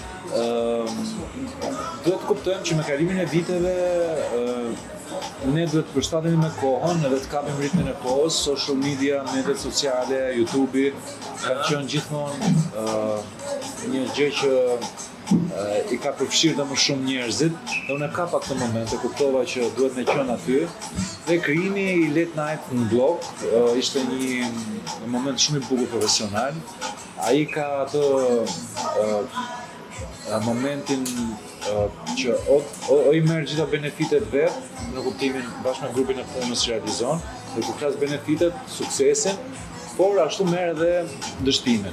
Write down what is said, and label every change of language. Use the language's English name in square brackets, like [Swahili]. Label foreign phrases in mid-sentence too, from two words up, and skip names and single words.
[Albanian] Duhet të kuptojmë që me kalimin e viteve ne duhet të përshtatemi me kohën edhe të kapim ritmin e kohës. [English] Social media, [Albanian] mediat sociale, YouTube kanë qenë gjithmonë një gjë që i ka përfshirë dhe më shumë njerëzit, dhe unë e kapa këtë moment, e kuptova që duhet me qenë aty, dhe krijimi i [English] late night [Albanian] në blog ishte një moment shumë i bukur profesional. Ai ka atë momentin që o i merr gjitha benefitet vet në kuptimin bashkë me grupin e punës që realizon, dhe kur flas benefitet, suksesin, por ashtu merr edhe dështimin.